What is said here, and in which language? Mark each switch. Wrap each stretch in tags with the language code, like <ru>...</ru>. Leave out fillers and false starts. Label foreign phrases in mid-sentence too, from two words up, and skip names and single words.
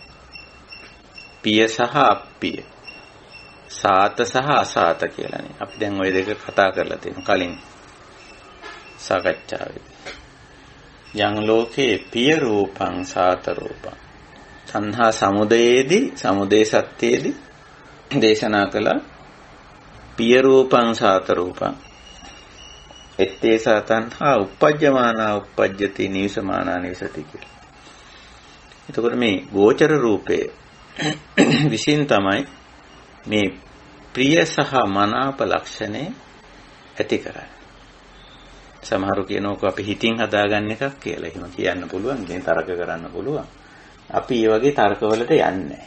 <si>පිය සහ අප්පිය. සාත සහ අසාත කියලානේ. අපි දැන් ওই දෙක කතා කරලා තියෙනවා කලින් සාකච්ඡාවේදී.</si> <pi>යං ලෝකේ පිය රූපං සාත රූපං.</pi> <si>සංහා සමුදයේදී සමුදේ සත්‍යයේදී දේශනා කළා</si> <pi>පිය රූපං සාත රූපං. ettේ සාතන්හා uppajjamaana uppajjati නිවසමානා නිවසති කියලා.</pi> <si>එතකොට මේ ගෝචර රූපේ විසින් තමයි මේ ප්‍රිය සහ මනාප ලක්ෂණේ ඇති කරන්නේ. සමහරු කියනකො අපි හිතින් හදාගන්න එකක් කියලා. එහෙම කියන්න පුළුවන්. ඉතින් තර්ක කරන්න පුළුවන්. අපි මේ වගේ තර්කවලට යන්නේ නැහැ.</si>